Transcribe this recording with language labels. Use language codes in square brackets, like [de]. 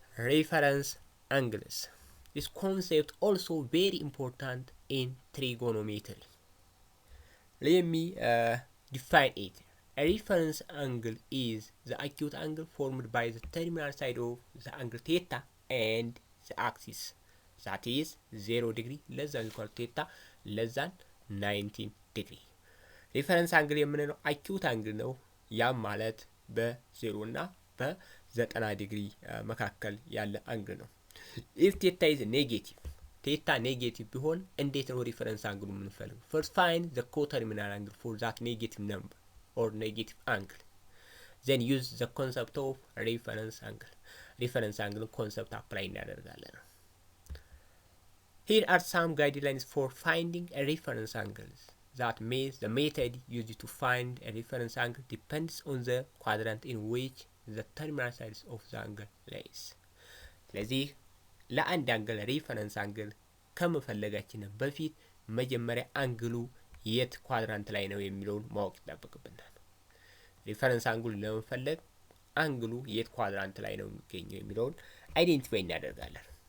[en] reference angles this concept also very important in trigonometry let me define it a reference angle is the acute angle formed by the terminal side of the angle theta and the axis that is 0 degree less than equal to theta less than 19 degree [am] ሪፈረንስ አንግል የምንለው አኪዩት አንግል ነው። ያም ማለት በ0 እና በ90 ዲግሪ መካከል ያለ አንግል ነው። [en] if theta is negative [am] ቴታ ኔጌቲቭ ቢሆን እንዴት ነው ሪፈረንስ አንግሉ የምንፈልገው? [en] first find the coterminal angle for that negative number or negative angle, then use the concept of reference angle. reference angle concept apply [am] እናደርጋለን። [en] here are some guidelines for finding a reference angle. that means the method used to find a reference angle depends on the quadrant in which the terminal sides of the angle lies. [am] ስለዚህ ለአንድ አንግል ሪፈረንስ አንግል ከመፈለጋችን በፊት መጀመሪያ አንግሉ የት ኳድራንት ላይ ነው የሚለውን ማወቅ ይጠበቅብናል። ሪፈረንስ አንግሉ ለመፈለግ አንግሉ የት ኳድራንት ላይ ነው የሚገኘው የሚለውን አይዴንቲፋይ እናደርጋለን።